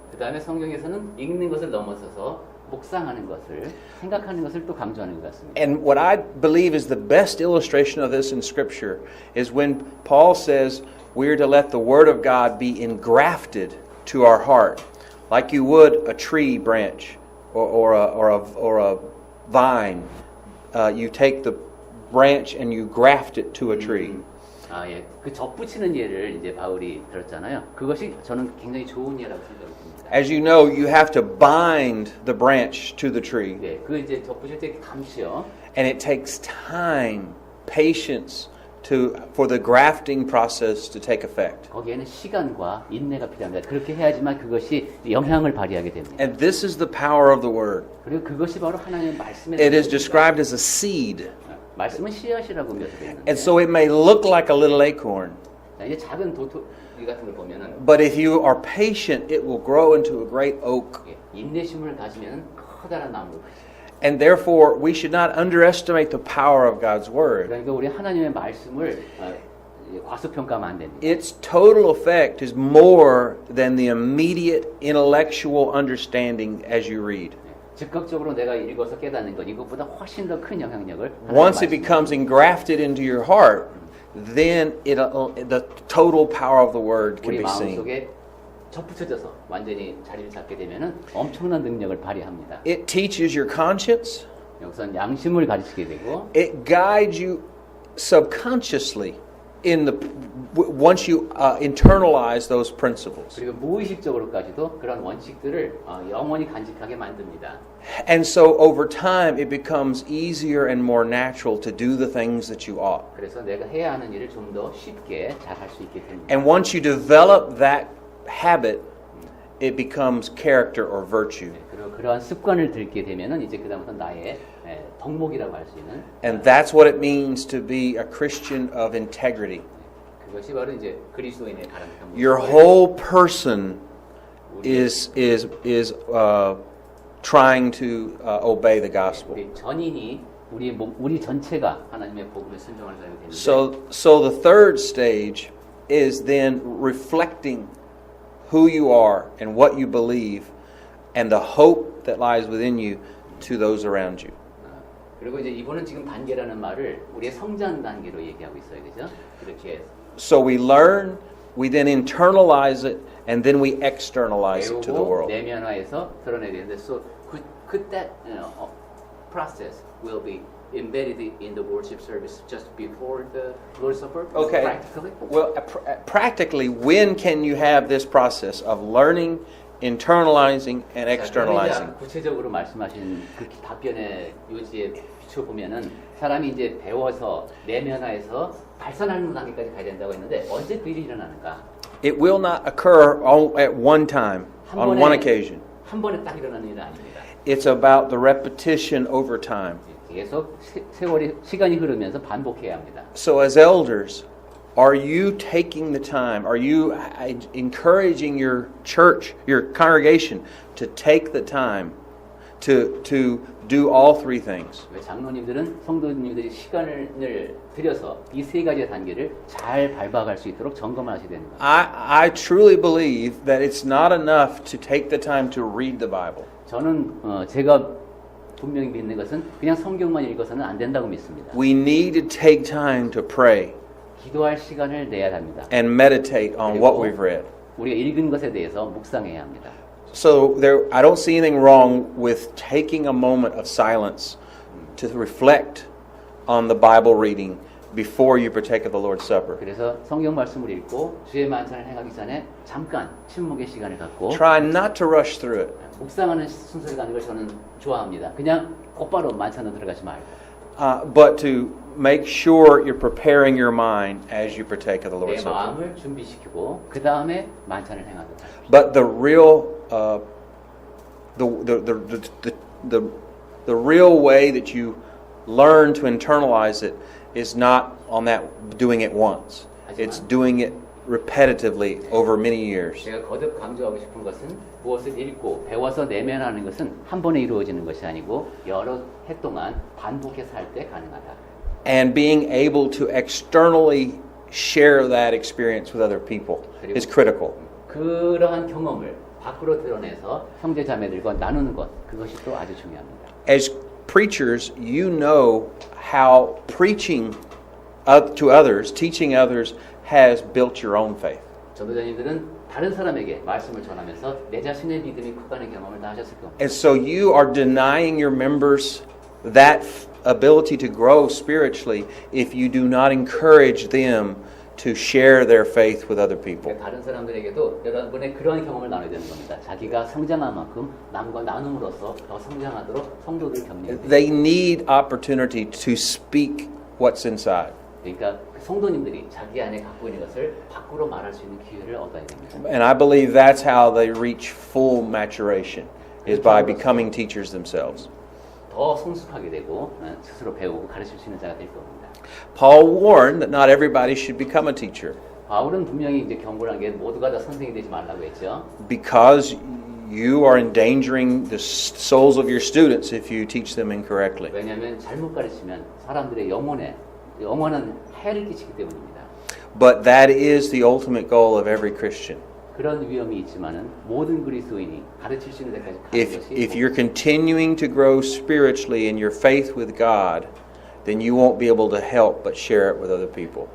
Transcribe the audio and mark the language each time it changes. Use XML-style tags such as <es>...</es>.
<ko>그 다음에 성경에서는 읽는 것을 넘어서서 묵상하는 것을, 생각하는 것을 또 강조하는 것 같습니다.</ko> <en>And what I believe is the best illustration of this in Scripture is when Paul says we are to let the Word of God be engrafted to our heart, like you would a tree branch or a vine. You take the branch and you graft it to a tree.</en> <ko>아, 예. 그 접붙이는 예를 이제 바울이 들었잖아요. 그것이 저는 굉장히 좋은 예라고 생각을 듭니다.</ko> <en>As you know, you have to bind the branch to the tree,</en> <ko>네, 그 이제 접붙일 때 감시요.</ko> <en>and it takes time, patience for the grafting process to take effect.</en> <ko>거기에는 시간과 인내가 필요합니다. 그렇게 해야지만 그것이 영향을 발휘하게 됩니다.</ko> <en>And this is the power of the Word.</en> <ko>그리고 그것이 바로 하나님의 말씀의</ko> <en>It is</en> <ko>능력입니다.</ko> <en>described as a seed.</en> <ko>말씀은 씨앗이라고 묘사되어 있는데</ko> <en>And so it may look like a little acorn,</en> <ko>자, 이제 작은 도토리 같은 걸 보면은</ko> <en>but if you are patient, it will grow into a great oak.</en> <ko>예, 인내심을 가지면 커다란 나무로 크죠.</ko> <en>And therefore, we should not underestimate the power of God's Word.</en> <ko>그러니까 우리 하나님의 말씀을 과소평가하면 안 됩니다.</ko> <en>Its total effect is more than the immediate intellectual understanding as you read.</en> <ko>즉각적으로 내가 읽어서 깨닫는 것 이것보다 훨씬 더 큰 영향력을</ko> <en>Once it becomes engrafted into your heart, then the total power of the Word can</en> <ko>우리</ko> <en>be seen.</en> <ko>마음속에 접붙여져서 완전히 자리를 잡게 되면은 엄청난 능력을 발휘합니다.</ko> <en>It teaches your conscience.</en> <ko>여기서는 양심을 가르치게 되고</ko> <en>It guides you subconsciously once you internalize those principles.</en> <ko>그리고 무의식적으로까지도 그런 원칙들을 영원히 간직하게 만듭니다.</ko> <en>And so over time it becomes easier and more natural to do the things that you ought.</en> <ko>그래서 내가 해야 하는 일을 좀 더 쉽게 잘 할 수 있게 됩니다.</ko> <en>And once you develop that habit, it becomes character or virtue.</en> <ko>그리고 그러한 습관을 들게 되면은 이제 그다음부터 나의 덕목이라고 할 수 있는</ko> <en>And that's what it means to be a Christian of integrity.</en> <ko>그것이 바로 이제 그리스도인의 바람직한</ko> <en>Your</en> <ko>모습을</ko> <en>whole person is trying to obey the gospel.</en> <ko>우리 전인이 우리 몸 우리 전체가 하나님의 복음에 순종하는 사람이 되는데</ko> <en>So the third stage is then reflecting who you are and what you believe and the hope that lies within you to those around you.</en> <ko>그리고 이제 이번은 지금 단계라는 말을 우리의 성장 단계로 얘기하고 있어요, 그죠? 이렇게</ko> <en>So we learn, we then internalize it, and then we externalize it to the</en> <ko>배우고</ko> <en>world.</en> <ko>내면화해서 드러내야 되는데,</ko> <en>so could that process will be embedded in the worship service just before the Lord's Supper? Okay. Practically? Well, practically, when can you have this process of learning, internalizing, and externalizing?</en> <ko>구체적으로 말씀하신 그 답변의 요지에 비춰 보면은 사람이 이제 배워서 내면화해서 발산하는 단계까지 가야 된다고 했는데 언제 그 일이 일어나는가?</ko> <en>It will not occur at one time, on one occasion.</en> <ko>한 번에 딱 일어나는 일은 아닙니다.</ko> <en>It's about the repetition over time.</en> <ko>계속 세월이 시간이 흐르면서 반복해야 합니다.</ko> <en>So as elders, are you taking the time? Are you encouraging your church, your congregation to take the time to do all three things?</en> <ko>왜 장로님들은 성도님들이 시간을 들여서 이 세 가지 단계를 잘 밟아갈 수 있도록 점검하셔야 되는 거예요.</ko> <en>I truly believe that it's not enough to take the time to read the Bible.</en> <ko>저는 제가 분명히 믿는 것은 그냥 성경만 읽어서는 안 된다고 믿습니다.</ko> <en>We need to take time to pray</en> <ko>기도할 시간을 내야 합니다.</ko> <en>and meditate on what we've read.</en> <ko>우리가 읽은 것에 대해서 묵상해야 합니다.</ko> <en>So I don't see anything wrong with taking a moment of silence to reflect on the Bible reading before you partake of the Lord's Supper.</en> <ko>그래서 성경 말씀을 읽고 주의 만찬을 행하기 전에 잠깐 침묵의 시간을 갖고</ko> <en>Try not to rush through it,</en> <ko>묵상하는 순서를 가는 걸 저는 좋아합니다. 그냥 곧바로 만찬으로 들어가지 말고.</ko> <en>but to make sure you're preparing your mind as you partake of the</en> <ko>내</ko> <en>Lord's Supper.</en> <ko>마음을 준비시키고 그 다음에 만찬을 행하도록 하십시오.</ko> <en>But the real way that you learn to internalize it is not on that doing it once. It's doing it repetitively over many years.</en> <ko>제가 거듭 강조하고 싶은 것은 무엇을 읽고 배워서 내면하는 것은 한 번에 이루어지는 것이 아니고 여러 해 동안 반복해서 할 때 가능하다.</ko> <en>And being able to externally share that experience with other people is critical.</en> <ko>그러한 경험을 밖으로 드러내서 형제 자매들과 나누는 것 그것이 또 아주 중요합니다.</ko> <en>As preachers, you know how preaching to others, teaching others, has built your own faith.</en> <ko>전도자님들은 다른 사람에게 말씀을 전하면서 내 자신의 믿음이 커가는 경험을 다 하셨을 겁니다.</ko> <en>And so you are denying your members that ability to grow spiritually if you do not encourage them to share their faith with other people.</en> <ko>다른 사람들에게도 여러분의 그러한 경험을 나눠야 되는 겁니다. 자기가 성장한 만큼 남과 나눔으로써 더 성장하도록 성도들 격려해야</ko> <en>They need opportunity to speak what's inside.</en> <ko>그러니까 성도님들이 자기 안에 갖고 있는 것을 밖으로 말할 수 있는 기회를 얻어야 됩니다.</ko> <en>And I believe that's how they reach full maturation, is by becoming teachers themselves.</en> <ko>더 성숙하게 되고 스스로 배우고 가르칠 수 있는 자가 될 겁니다.</ko> <en>Paul warned that not everybody should become a teacher</en> <ko>바울은 분명히 이제 경고한 게 모두가 다 선생이 되지 말라고 했죠.</ko> <en>because you are endangering the souls of your students if you teach them incorrectly.</en> <ko>왜냐하면 잘못 가르치면 사람들의 영혼은 해를 끼치기 때문입니다.</ko> <en>But that is the ultimate goal of every Christian.</en> <ko>그런 위험이 있지만은 모든 그리스도인이 가르칠 수 있는 데까지 가는</ko> <en>If</en> <ko>것이</ko> <en>you're continuing to grow spiritually in your faith with God, then you won't be able to help but share it with other people.</en>